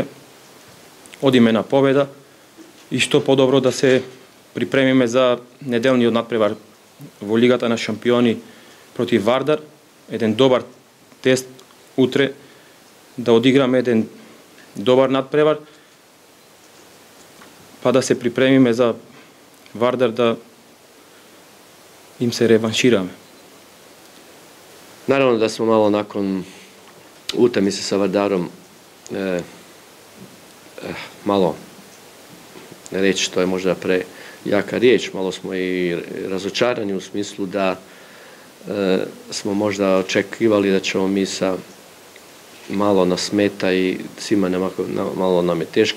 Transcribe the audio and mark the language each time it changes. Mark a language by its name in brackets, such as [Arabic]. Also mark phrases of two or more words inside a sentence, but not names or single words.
[Macedonian] Одиме на победа и што подобро да се припремиме за неделниот надпревар во Лигата на шампиони против Вардар. Еден добар тест утре, да одиграме еден добар надпревар, па да се припремиме за Вардар, да им се реваншираме. [Croatian] Naravno da smo malo nakon utakmice sa Vardarom malo, reći to je možda prejaka riječ, malo smo i razočarani u smislu da smo možda očekivali da ćemo mi sa malo nas smeta i svima malo nam je teško.